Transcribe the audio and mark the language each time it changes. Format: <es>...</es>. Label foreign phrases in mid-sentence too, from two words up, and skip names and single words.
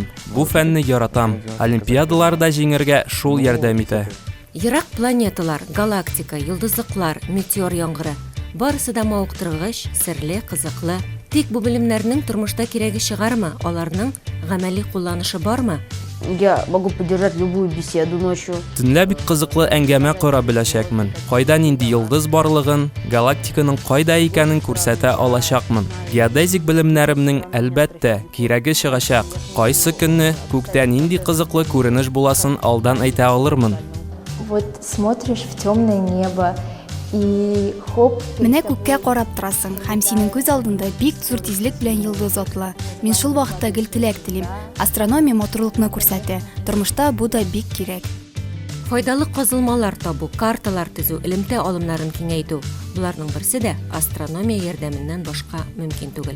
<tt>Бу фәнне яратам. Олимпиадаларда җиңәргә шул ярдәм итә. Ерак планеталар, галактика, йолдызлыклар, метеор яңгыры. Барысы да мавыктыргыч, серле, кызыклы. Тик бу белемнәрнең тормышта кирәге чыгармы? Аларның гамәли кулланышы бармы?</tt> <ru>Я могу поддержать любую беседу ночью.</ru> <tt>Төнлә бик кызыклы әңгәмә кора беләчәкмен. Кайда нинди йолдыз барлыгын, галактиканың кайда икәнен күрсәтә алачакмын. Геодезик белемнәремнең әлбәттә кирәге чыгачак. Кайсы көнне күктә нинди кызыклы күренеш буласын алдан әйтә алырмын.</tt> <ru>Вот смотришь в темное небо и хоп.</ru> <tt>Менә күккә карап торасың һәм синең күз алдында бик зур тизлек белән йолдыз атлы. Мин шул вакытта гел теләк телим. Астрономия матурлыкны күрсәтә. Тормышта бу да бик кирәк. Файдалы казылмалар табу, карталар төзү, элемтә алымнарын киңәйтү. Буларның берсе дә астрономия ярдәменнән башка мөмкин түгел.</tt>